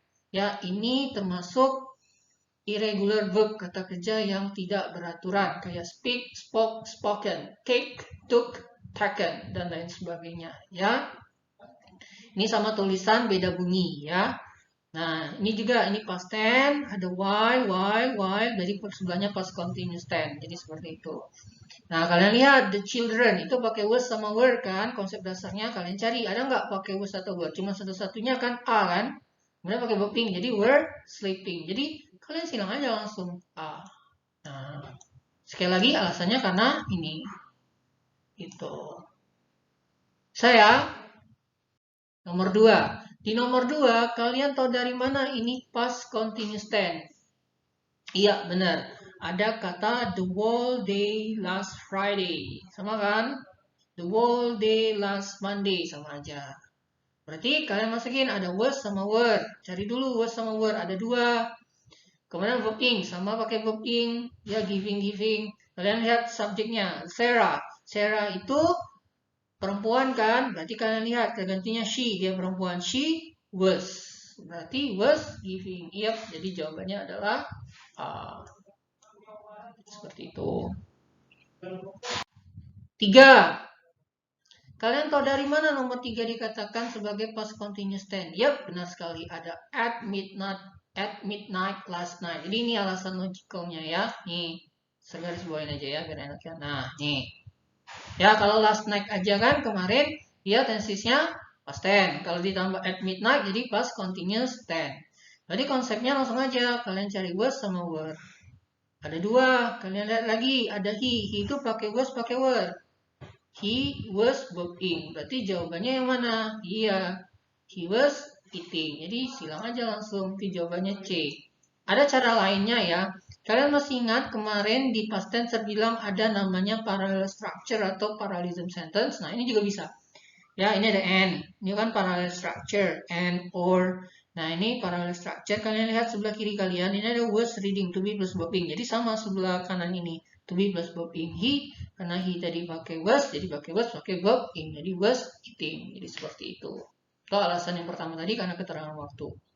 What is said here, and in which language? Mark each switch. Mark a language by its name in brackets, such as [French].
[Indonesian] Ya, ini termasuk irregular verb, kata kerja yang tidak beraturan, kayak speak, spoke, spoken, take, took, taken, dan lain sebagainya. Ya, ini sama tulisan beda bunyi ya. Nah, ini juga ini past tense, ada while, jadi sebelahnya past continuous tense. Jadi seperti itu. Nah, kalian lihat the children itu pakai was sama were kan? Konsep dasarnya kalian cari ada nggak pakai was atau were? Cuma satu-satunya kan a kan? Kemudian pakai verb ing, jadi were sleeping. Jadi kalian silang aja langsung a. Nah, sekali lagi alasannya karena ini. Itu. Saya nomor 2. Di nomor 2, kalian tahu dari mana ini past continuous tense? Iya, benar. Ada kata [English] the whole day last Friday. [Indonesian] Sama kan? [English] The whole day last Monday. [Indonesian] Sama aja. Berarti kalian masukin ada was sama were. Cari dulu was sama were. Ada 2. Kemudian verb ing. Sama pakai verb ing. Ya, giving. Kalian lihat subjeknya. Sarah. Sarah itu perempuan kan? Berarti kalian lihat kegantinya she. Dia perempuan. [English] She was. [Indonesian] Berarti [English] was giving. Yep. [Indonesian] Jadi jawabannya adalah seperti itu. 3. Kalian tahu dari mana nomor 3 dikatakan sebagai past continuous tense? Yap, benar sekali. Ada [English] at midnight last night. [Indonesian] Jadi ini alasan logicalnya ya. Nih, saya garis bawain aja ya biar enak ya. Nah, nih. Ya, kalau [English] last night [Indonesian] aja kan kemarin dia tensesnya past tense. Kalau ditambah [English] at midnight [Indonesian] jadi past continuous tense. Jadi konsepnya langsung aja. Kalian cari was sama were. Ada 2. Kalian lihat lagi. Ada he. He itu pakai was pakai were. [English] He was working. [Indonesian] Berarti jawabannya yang mana? Iya. [English] He was eating. [Indonesian] Jadi silang aja langsung. Itu jawabannya C. Ada cara lainnya ya. Kalian masih ingat kemarin di past tense saya bilang ada namanya parallel structure atau parallelism sentence. Nah, ini juga bisa. Ya, ini ada and. Ini kan parallel structure. And, or. Nah, ini parallel structure. Kalian lihat sebelah kiri kalian. Ini ada was reading, to be plus verbing. Jadi sama sebelah kanan ini. To be plus verb ing he, karena he tadi pakai was, jadi pakai was pakai verb ing, jadi was eating. Jadi seperti itu. Itu alasan yang pertama tadi karena keterangan waktu.